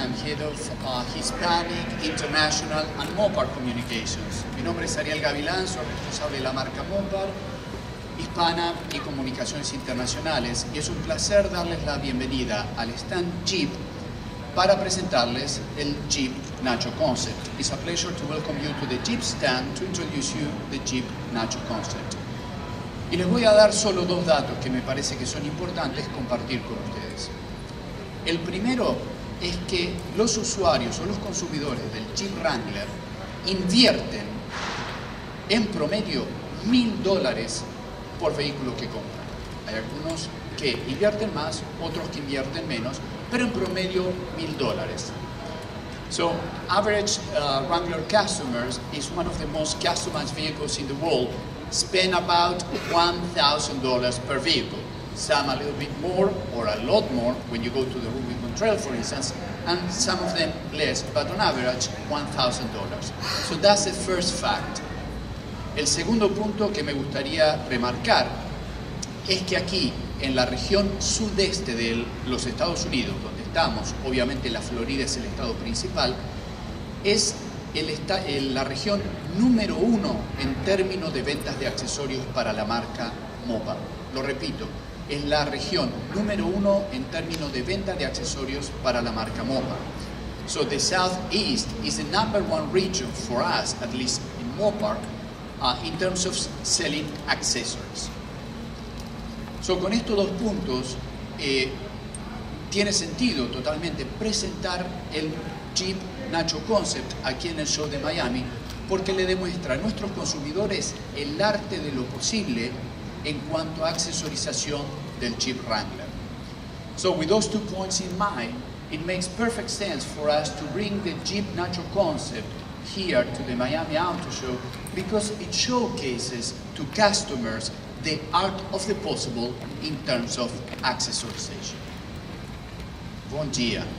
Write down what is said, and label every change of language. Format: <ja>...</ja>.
<en>I'm head of Hispanic, International and Mopar Communications.</en> <es>Mi nombre es Ariel Gavilán. Soy responsable de la marca Mopar, Hispana y Comunicaciones Internacionales, y es un placer darles la bienvenida al stand Jeep para presentarles el Jeep Nacho Concept.</es> <en>It's a pleasure to welcome you to the Jeep stand to introduce you the Jeep Nacho Concept.</en> <es>Y les voy a dar solo dos datos que me parece que son importantes compartir con ustedes. El primero es que los usuarios o los consumidores del Jeep Wrangler invierten en promedio $1,000 por vehículo que compran. Hay algunos que invierten más, otros que invierten menos, pero en promedio $1,000.</es> <en>So, average Wrangler customers is one of the most customized vehicles in the world, spend about $1,000 per vehicle. Some a little bit more or a lot more when you go to the Rubicon Trail, for instance, and some of them less, but on average $1,000. So that's the first fact.</en> <es>El segundo punto que me gustaría remarcar es que aquí, en la región sudeste de los Estados Unidos, donde estamos, obviamente la Florida es el estado principal, es la región número 1 en términos de ventas de accesorios para la marca Mopar. Lo repito, es la región número 1 en términos de ventas de accesorios para la marca Mopar.</es> <en>So the Southeast is the number 1 region for us, at least in Mopar, in terms of selling accessories.</en> <es>So, con estos dos puntos, tiene sentido totalmente presentar el Jeep Nacho Concept aquí en el show de Miami, porque le demuestra a nuestros consumidores el arte de lo posible en cuanto a accesorización del Jeep Wrangler.</es> <en>So, with those 2 points in mind, it makes perfect sense for us to bring the Jeep Nacho Concept here to the Miami Auto Show, because it showcases to customers the art of the possible in terms of accessorization.</en> <pt>Bom dia.</pt>